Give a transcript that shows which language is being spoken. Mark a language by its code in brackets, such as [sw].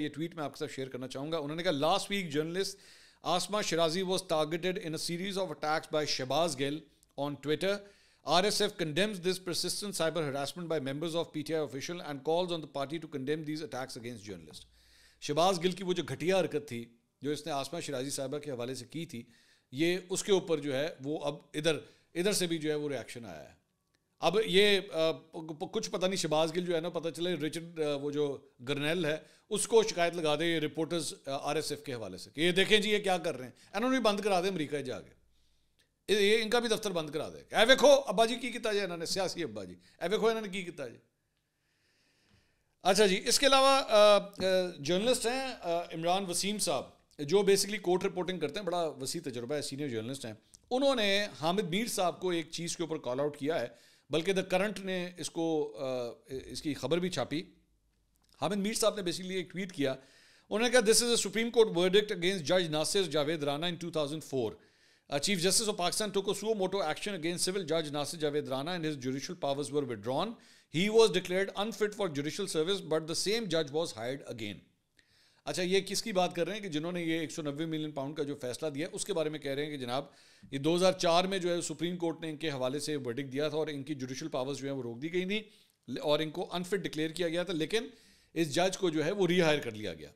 [ur] یہ ٹویٹ میں آپ کے ساتھ شیئر کرنا چاہوں گا. انہوں نے کہا [en] Last week journalist Asma Shirazi was targeted in a series of attacks by Shahbaz Gill on Twitter. RSF condemns this persistent cyber harassment by members of PTI official and calls on the party to condemn these attacks against journalists. [ur] Shahbaz گل کی وہ جو گھٹیا حرکت تھی جو اس نے آسما شرازی صاحبہ کے حوالے سے کی تھی, یہ اس کے اوپر جو ہے وہ اب ادھر سے بھی جو ہے وہ ریاکشن آیا ہے. اب یہ کچھ پتہ نہیں, شہباز گل جو ہے نا, پتہ چلے رچرڈ وہ جو گرنیل ہے اس کو شکایت لگا دے رپورٹرز RSF کے حوالے سے کہ یہ دیکھیں جی یہ کیا کر رہے ہیں, انہوں نے بھی بند کرا دے امریکہ جا کے, یہ ان کا بھی دفتر بند کرا دے. [pa] اے ویکھو ابا جی کی کیتا جی انہوں نے, سیاسی ابا جی, اے ویکھو انہوں نے کی کیتا جی. [ur] اچھا جی, اس کے علاوہ جرنلسٹ ہیں عمران وسیم صاحب جو بیسکلی کورٹ رپورٹنگ کرتے ہیں, بڑا وسیع تجربہ ہے, سینئر جرنلسٹ ہیں. انہوں نے حامد میر صاحب کو ایک چیز کے اوپر کال آؤٹ کیا ہے, بلکہ دا کرنٹ نے اس کی خبر بھی چھاپی. حامد میر صاحب نے بیسکلی ایک ٹویٹ کیا, انہوں نے کہا [en] دس از اے supreme court verdict against جج ناصر جاوید رانا ان 2004. Chief Justice of Pakistan took a suo moto action against civil judge Nasir Javed Rana and his judicial powers were withdrawn. He was declared unfit for judicial service but the same judge was hired again. [ur] اچھا, یہ کس کی بات کر رہے ہیں کہ جنہوں نے یہ 190 ملین پاؤنڈ کا جو فیصلہ دیا اس کے بارے میں کہہ رہے ہیں کہ جناب یہ 2004 میں جو ہے سپریم کورٹ نے ان کے حوالے سے ورڈکٹ دیا تھا اور ان کی جوڈیشل پاورز جو ہیں وہ روک دی گئی تھیں اور ان کو انفٹ ڈکلیئر کیا گیا تھا, لیکن اس جج کو جو ہے وہ ری ہائر کر لیا گیا.